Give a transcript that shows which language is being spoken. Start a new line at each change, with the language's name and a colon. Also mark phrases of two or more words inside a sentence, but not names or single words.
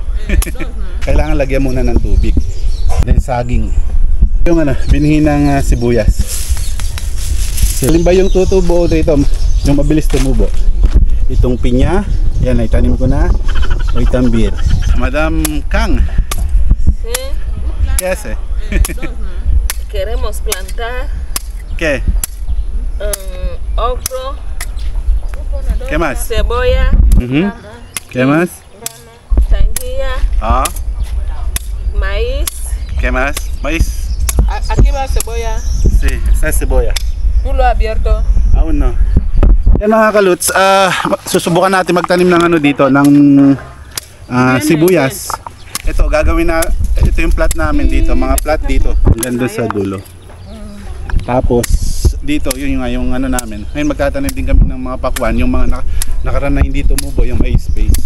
Filipino: Kailangan lagyan muna ng tubig. Then saging. Yung binhi ng sibuyas. Alin ba yung tutubo dito? Yung mabilis tumubo. Itong pinya. Yan, itanim ko na. O itambir. Madam Kang.
Spanish: Sí.
English: Yes eh.
Spanish: Queremos plantar ¿Qué? ocro, ¿Qué más? cebolla, ¿Qué más? sandía, maíz. ¿Qué más? Maíz. Aquí va cebolla. Sí, esa es cebolla. ¿Tú lo has abierto? Aún no.
Filipino: Yan mga kaluts, susubukan natin magtanim ng dito, ng sibuyas. Ito, gagawin na, ito yung plat namin dito, mga plat dito, hanggang doon sa dulo. Tapos, dito, yun yung namin. Ngayon magtatanim din kami ng mga pakwan, yung mga nakaraan na hindi tumubo, yung may space.